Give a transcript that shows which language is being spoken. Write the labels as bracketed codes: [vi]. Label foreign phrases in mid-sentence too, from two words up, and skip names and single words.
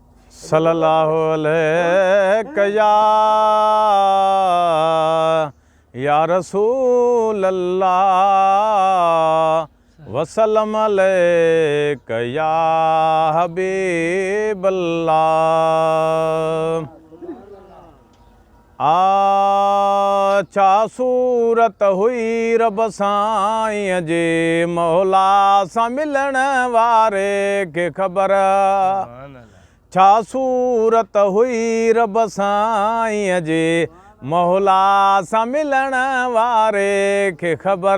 [ar] صلی اللہ علیہ یا، یا رسول اللہ، وسلم علیک یا حبیب اللہ۔ [sd] آ، ڇا صورت ہوئی رب سائين جي، مولا سان ملڻ واري کي خبر۔ ڇا صورت هئي رب سائين جي، مولا سان ملڻ واري کي خبر۔